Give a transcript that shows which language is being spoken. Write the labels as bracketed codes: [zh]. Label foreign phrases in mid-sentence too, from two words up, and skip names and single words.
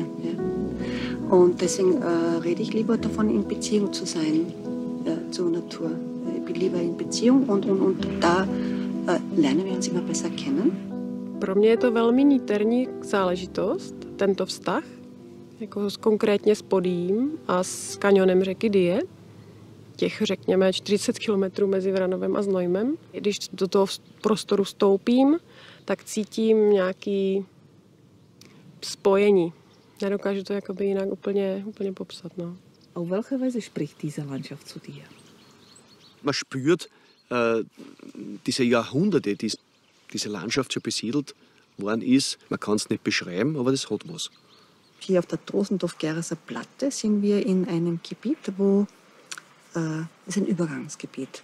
[de] Ja. Und deswegen rede ich lieber davon, in Beziehung zu sein zur Natur. Ich bin lieber in Beziehung und da lernen wir uns immer besser kennen. [cs] Pro mě je to velmi niterní záležitost, tento vztah, jako konkrétně s Podijím a s kanionem řeky DaRe. Těch, řekněme, 40 kilometrů mezi Vranovem a Znojmem. Když do toho prostoru vstoupím, tak cítím nějaké spojení. Nedokážu to jakoby jinak úplně popsat. No. [de] Auf welche Weise spricht diese Landschaft zu dir? Man spürt diese Jahrhunderte, die diese Landschaft schon besiedelt worden ist. Man kann es nicht beschreiben, aber das hat was. Hier auf der Drosendorf-Gereser Platte sind wir in einem Gebiet, wo es ist ein Übergangsgebiet.